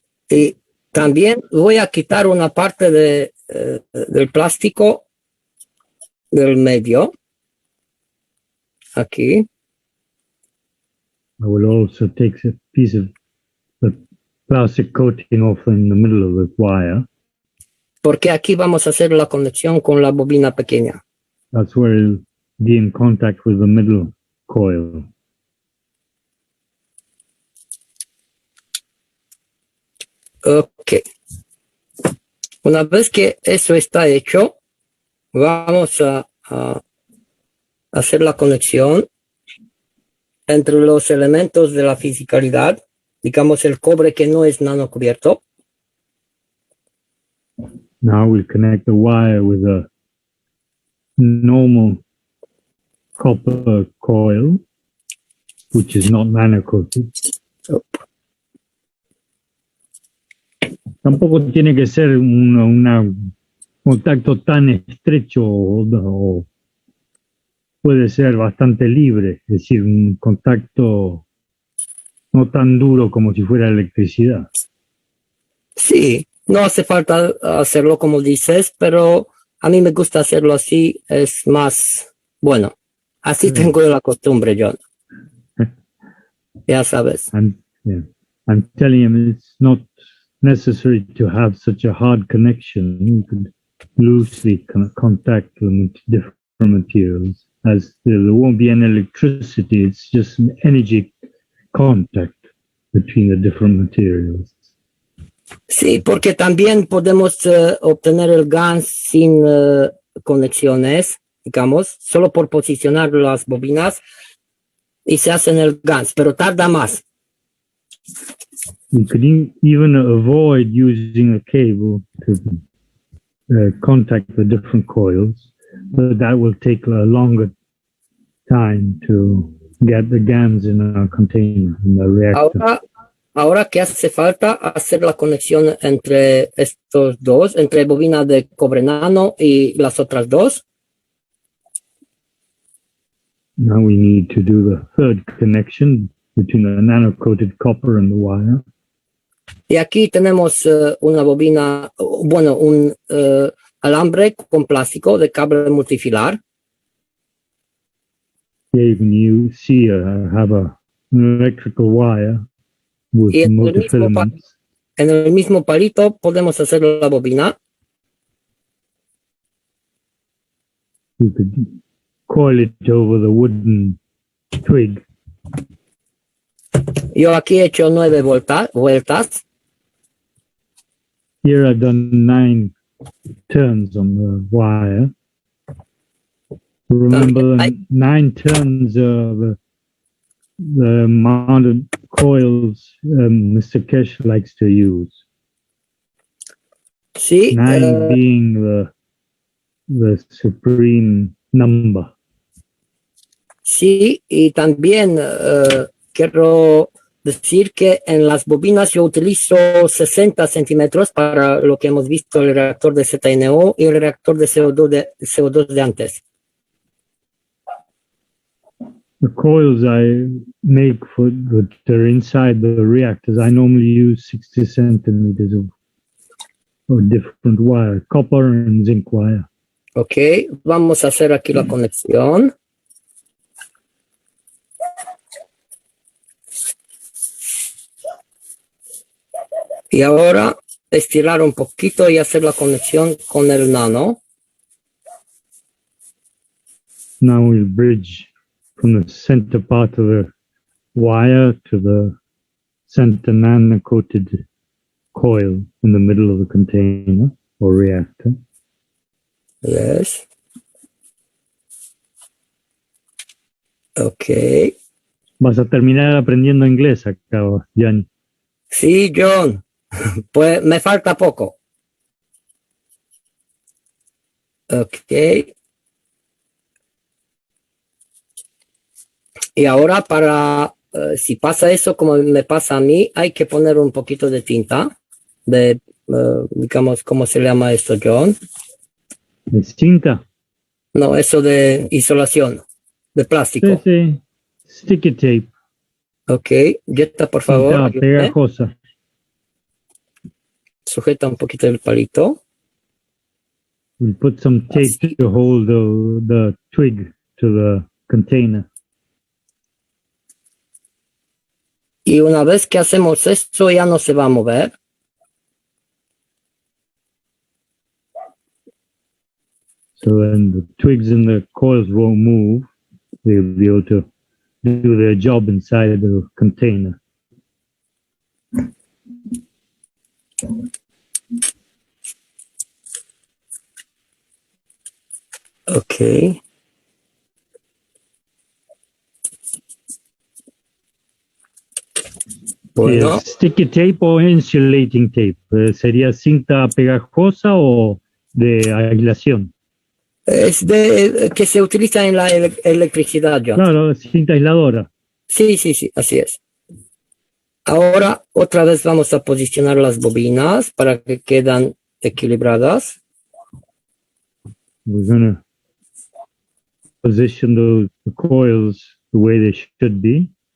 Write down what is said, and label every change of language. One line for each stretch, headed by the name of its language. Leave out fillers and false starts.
Spanish: Y también voy a quitar una parte del plástico del medio. Aquí.
English: I will also take a piece of the plastic coating off in the middle of the wire.
Spanish: Porque aquí vamos a hacer la conexión con la bobina pequeña.
English: That's where it'll be in contact with the middle coil. Ok.
Spanish: Una vez que eso está hecho, vamos a hacer la conexión entre los elementos de la fisicalidad, digamos el cobre que no es nano cubierto.
English: Now we'll connect the wire with a normal copper coil, which is not nano-coated.
Spanish: Tampoco tiene que ser un contacto tan estrecho o puede ser bastante libre, es decir, un contacto no tan duro como si fuera electricidad. Sí, no hace falta hacerlo como dices, pero a mí me gusta hacerlo así, es más bueno. Así tengo la costumbre, John. Ya sabes.
English: I'm telling him it's not necessary to have such a hard connection. You could loosely contact them with different materials, as there won't be any electricity. It's just an energy contact between the different materials.
Spanish: Sí, porque también podemos obtener el GAN sin conexiones, digamos, solo por posicionar las bobinas y se hacen el GAN, pero tarda más.
English: You could even avoid using a cable to contact the different coils, but that will take a longer time to get the GANs in a container, in the reactor.
Spanish: Ahora que hace falta hacer la conexión entre estos dos, entre bobina de cobre nano y las otras dos.
English: Now we need to do the third connection between the nano-coated copper and the wire.
Spanish: Y aquí tenemos una bobina, bueno, un alambre con plástico de cable multifilar.
English: Here you see I have an electrical wire with multifilaments.
Spanish: En el mismo palito podemos hacer la bobina.
English: You could coil it over the wooden twig.
Spanish: Yo aquí he hecho 9 vueltas.
English: Here I've done 9 turns on the wire. Remember, 9 turns of the amount of coils Mr. Kesh likes to use.
Spanish: Sí.
English: 9 being the supreme number.
Spanish: Sí, y también quiero decir que en las bobinas yo utilizo 60 centímetros para lo que hemos visto el reactor de ZNO y el reactor de CO2 de antes.
English: The coils I make that are inside the reactors, I normally use 60 centimeters of different wire, copper and zinc wire.
Spanish: Ok, vamos a hacer aquí la conexión. Y ahora estirar un poquito y hacer la conexión con el nano.
English: Now we'll bridge from the center part of the wire to the center nano-coated coil in the middle of the container or reactor. Yes. Ok.
Spanish: Vas a terminar aprendiendo inglés acá, Gianni. Sí, John. Pues me falta poco. Ok. Y ahora para si pasa eso como me pasa a mí, hay que poner un poquito de tinta, digamos, ¿cómo se llama esto, John? ¿De cinta? No, eso de isolación, de plástico. Sí.
English: Sticky tape.
Spanish: Ok, Jetta, por favor. Cinta Ayúdame. pegajosa. Sujeta un poquito el palito.
English: We'll put some tape to hold the twig to the container.
Spanish: Y una vez que hacemos esto, ya no se va a mover.
English: So then the twigs and the coils won't move. They'll be able to do their job inside the container. Ok.
Spanish: Bueno,
English: Sticky tape o insulating tape.
Spanish: ¿Sería cinta pegajosa o de aislación? es de que se utiliza en la electricidad, John. Claro, cinta aisladora. Sí, así es. Ahora, otra vez vamos a posicionar las bobinas para que quedan equilibradas.
English: We're going to position the coils the way they should be.